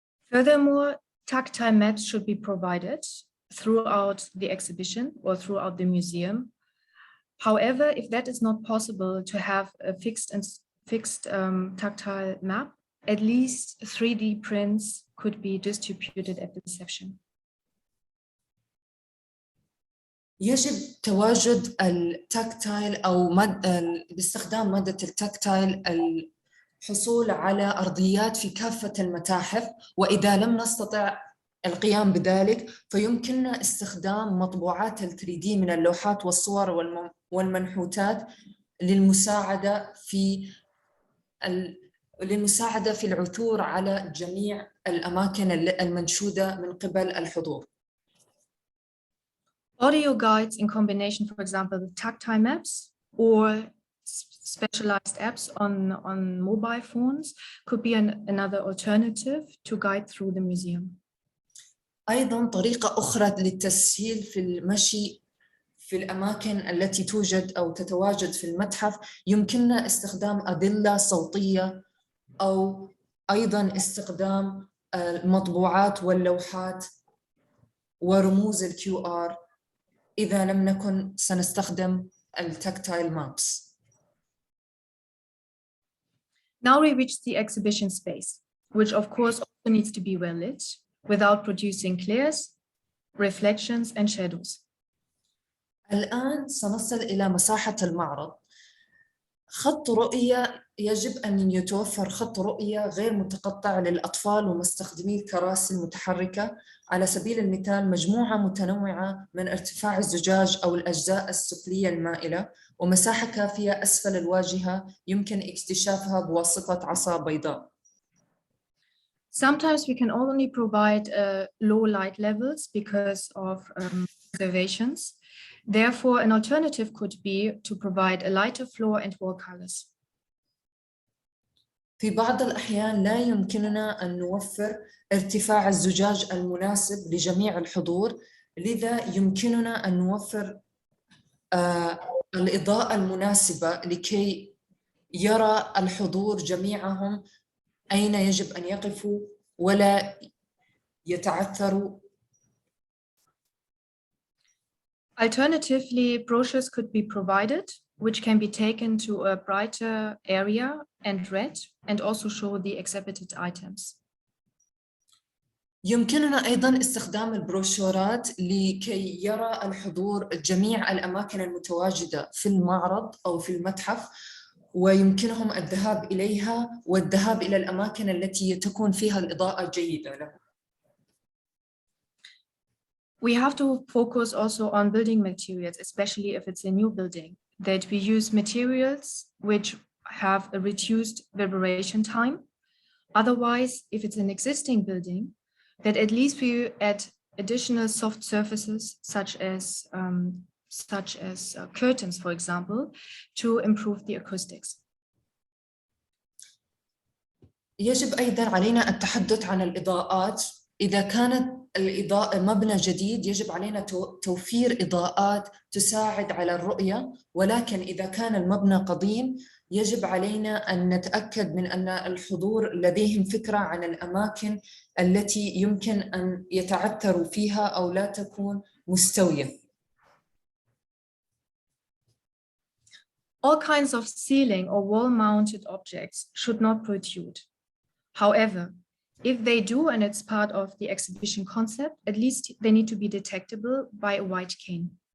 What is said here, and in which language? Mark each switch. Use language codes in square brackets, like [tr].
[en] Furthermore, tactile maps should be provided throughout the exhibition or throughout the museum. However, if that is not possible to have a fixed tactile map, at least 3D prints could be distributed at the reception. [ar] يجب تواجد التاكتايل أو باستخدام مادة التاكتايل الحصول على أرضيات في كافة المتاحف، وإذا لم نستطع القيام بذلك فيمكننا استخدام مطبوعات ال 3D من اللوحات والصور والمنحوتات للمساعدة في العثور على جميع الأماكن المنشودة من قبل الحضور. [en] Audio guides in combination, for example, with tactile maps or specialized apps on mobile phones could be another alternative to guide through the museum. [ar] أيضاً طريقة أخرى للتسهيل في المشي في الأماكن التي توجد أو تتواجد في المتحف يمكننا استخدام أدلة صوتية أو أيضاً استخدام المطبوعات واللوحات ورموز ال QR إذا لم نكن سنستخدم التاكتايل مابس. [en] Now we reach the exhibition space, which of course also needs to be well lit without producing glares, reflections and shadows. [ar] الآن سنصل إلى مساحة المعرض. خط رؤية يجب أن يتوفر خط رؤية غير متقطع للأطفال ومستخدمي الكراسي المتحركة. على سبيل المثال مجموعة متنوعة من ارتفاع الزجاج أو الأجزاء السفلية المائلة ومساحة كافية أسفل الواجهة يمكن اكتشافها بواسطة عصا بيضاء. [en] Sometimes we can only provide low light levels because of observations. Therefore, an alternative could be to provide a lighter floor and wall colors. [ar] في بعض الأحيان لا يمكننا أن نوفر ارتفاع الزجاج المناسب لجميع الحضور، لذا يمكننا أن نوفر الإضاءة المناسبة لكي يرى الحضور جميعهم أين يجب أن يقفوا ولا يتعثروا. [en] Alternatively, brochures could be provided, which can be taken to a brighter area and read, and also show the exhibited items. [ar] يمكننا أيضاً استخدام البروشورات لكي يرى الحضور جميع الأماكن المتواجدة في المعرض أو في المتحف، ويمكنهم الذهاب إليها والذهاب إلى الأماكن التي تكون فيها الإضاءة جيدة له. [en] We have to focus also on building materials, especially if it's a new building, that we use materials which have a reduced reverberation time. Otherwise, if it's an existing building, that at least we add additional soft surfaces such as curtains, for example, to improve the acoustics. [ar] يجب أيضاً علينا التحدث عن الإضاءات. إذا كانت الإضاءة مبنى جديد يجب علينا توفير إضاءات تساعد على الرؤية، ولكن إذا كان المبنى قديم يجب علينا أن نتأكد من أن الحضور لديهم فكرة عن الأماكن التي يمكن أن يتعثروا فيها أو لا تكون مستوية. [en] All kinds of ceiling or wall-mounted objects should not protrude. However, if they do and it's part of the exhibition concept, at least they need to be detectable by a white cane.